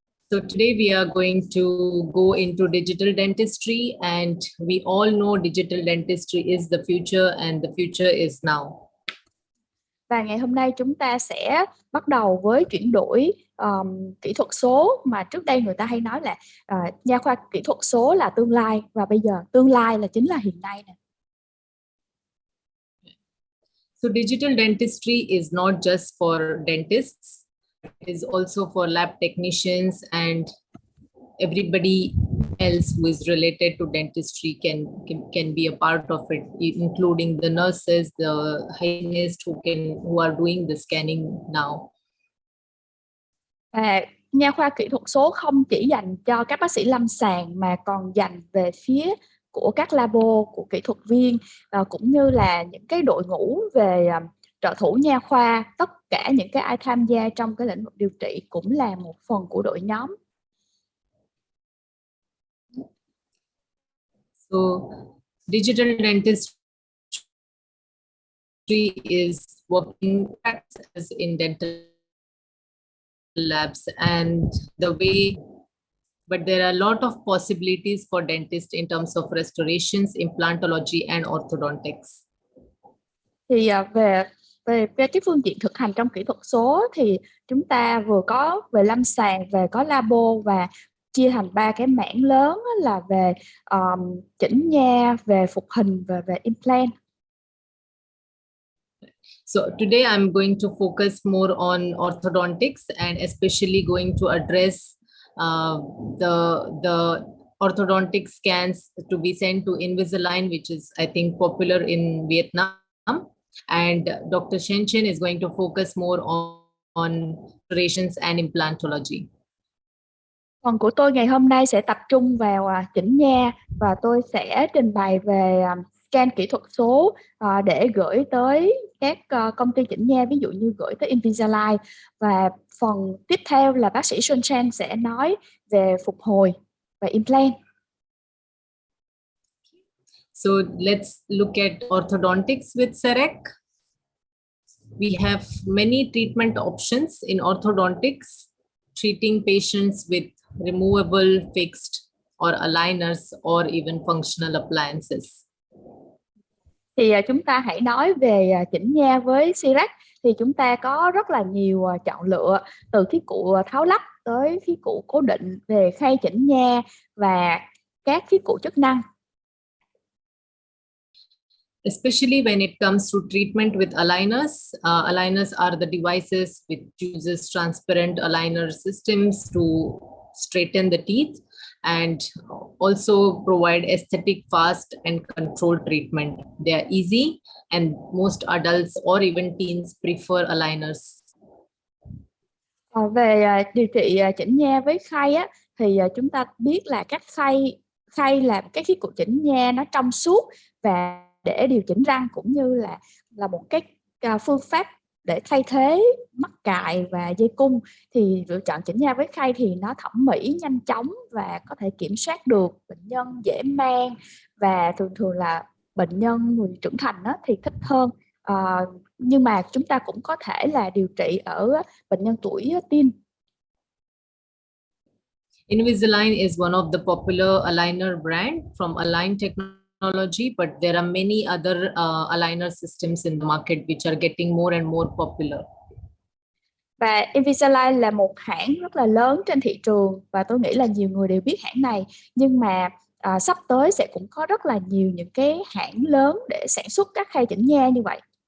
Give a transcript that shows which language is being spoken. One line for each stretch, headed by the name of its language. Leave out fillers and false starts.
English: So today we are going to go into digital dentistry, and we all know digital dentistry is the future and the future is now.
Vietnamese: Và ngày hôm nay chúng ta sẽ bắt đầu với chuyển đổi kỹ thuật số, mà trước đây người ta hay nói là nha khoa kỹ thuật số là tương lai, và bây giờ tương lai là chính là hiện nay nè.
English: So digital dentistry is not just for dentists, it is also for lab technicians and everybody else who is related to dentistry can be a part of it, including the nurses, the hygienists who are doing the scanning now.
Vietnamese: Và nha khoa kỹ thuật số không chỉ dành cho các bác sĩ lâm sàng mà còn dành về phía của các labo, của kỹ thuật viên, cũng như là những cái đội ngũ về trợ thủ nha khoa. Tất cả những cái ai tham gia trong cái lĩnh vực điều trị cũng là một phần của đội nhóm.
English: So digital dentistry is working in dental labs, and but there are a lot of possibilities for dentists in terms of restorations, implantology and orthodontics.
Vietnamese: Thì về cái phương diện thực hành trong kỹ thuật số thì chúng ta vừa có về lâm sàng, về có labo, và chia thành 3 cái mảng lớn là về chỉnh nha, về phục hình và về implant.
English: So today I'm going to focus more on orthodontics, and especially going to address the orthodontic scans to be sent to Invisalign, which is, I think, popular in Vietnam. And Dr. Shen Chen is going to focus more on restorations and implantology.
Vietnamese: Phần của tôi ngày hôm nay sẽ tập trung vào chỉnh nha, và tôi sẽ trình bày về scan kỹ thuật số để gửi tới các công ty chỉnh nha, ví dụ như gửi tới Invisalign. Và phần tiếp theo là bác sĩ Shen Chen sẽ nói về phục hồi và implant.
English: So let's look at orthodontics with Cerec. We have many treatment options in orthodontics, treating patients with removable, fixed, or aligners, or even functional appliances.
Vietnamese: Thì chúng ta hãy nói về chỉnh nha với Cerec. Thì chúng ta có rất là nhiều chọn lựa, từ khí cụ tháo lắp tới khí cụ cố định, về khay chỉnh nha và các khí cụ chức năng.
English: Especially when it comes to treatment with aligners. Aligners are the devices which uses transparent aligner systems to straighten the teeth and also provide aesthetic, fast and controlled treatment. They are easy and most adults or even teens prefer aligners.
Vietnamese: Về điều trị chỉnh nha với khay á, thì chúng ta biết là các khay là cái khí cụ chỉnh nha nó trong suốt, và để điều chỉnh răng cũng như là một cái phương pháp để thay thế mắc cài và dây cung. Thì lựa chọn chỉnh nha với khay thì nó thẩm mỹ, nhanh chóng và có thể kiểm soát được. Bệnh nhân dễ mang và thường là bệnh nhân người trưởng thành đó thì thích hơn. Nhưng mà chúng ta cũng có thể là điều trị ở bệnh nhân tuổi teen.
English: Invisalign is one of the popular aligner brand from Align Technology, but there are many other aligner systems in the market which are getting more and more popular.
Vietnamese: Và Invisalign là một hãng rất là lớn trên thị trường, và tôi nghĩ là nhiều người đều biết hãng này. Nhưng mà sắp tới sẽ cũng có rất là nhiều những cái hãng lớn để sản xuất các khay chỉnh nha như vậy.